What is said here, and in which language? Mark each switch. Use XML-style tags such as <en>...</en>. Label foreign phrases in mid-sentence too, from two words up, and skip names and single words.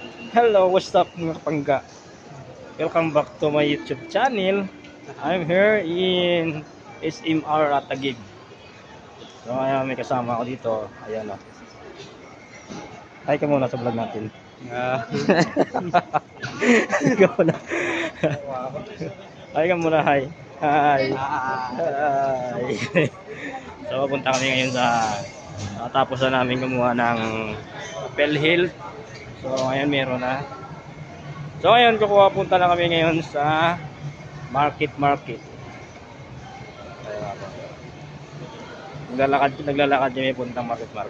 <en>Hello, what's up</en> <tl>mga kapangga?</tl> <en>Welcome back to my YouTube channel. I'm here in SMR at Taguig.</en> <tl>So ngayon may kasama ako dito. Ayan o. Hi ka muna sa vlog natin. Hi ka muna. Hi ka muna, hi. Hi. Hi. So papunta kami ngayon sa tapos na namin kumuha ng Apple Hill. So ngayon meron na. So ngayon punta na kami ngayon sa market. Naglalakad kami puntang market.</tl>